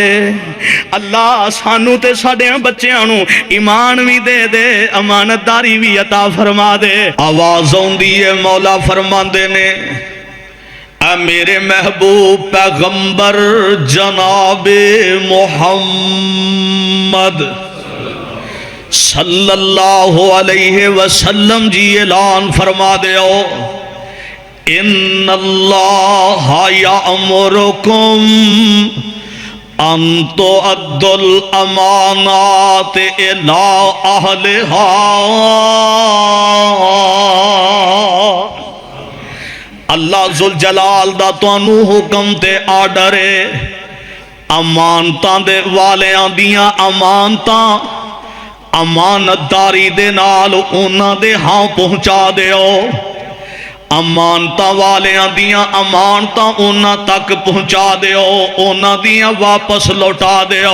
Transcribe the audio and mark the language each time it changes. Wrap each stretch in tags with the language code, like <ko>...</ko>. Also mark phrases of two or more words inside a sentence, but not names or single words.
<pa>اللہ سانوں تے ساڈے بچیاں نوں ایمان بھی دے دے، امانتداری بھی عطا فرما دے. آواز آؤندی ہے، مولا فرماندے نیں، اے میرے محبوب پیغمبر جنابِ محمد</pa> <ar>صلى الله عليه وسلم</ar> <pa>جی اعلان فرما دو,</pa> <ar>إن الله يأمركم أن تؤدوا الأمانات إلى أهلها.</ar> <pa>اللہ ذوالجلال دا تہانوں حکم تے آرڈر ہے، امانتاں دے والیاں دیاں امانتاں امانتداری دے نال اوہناں دے ہاں پہنچا دیو. امانتاں والیاں دیاں امانتاں اوہناں تک پہنچا دیو، اوہناں دیاں واپس لوٹا دیو.</pa>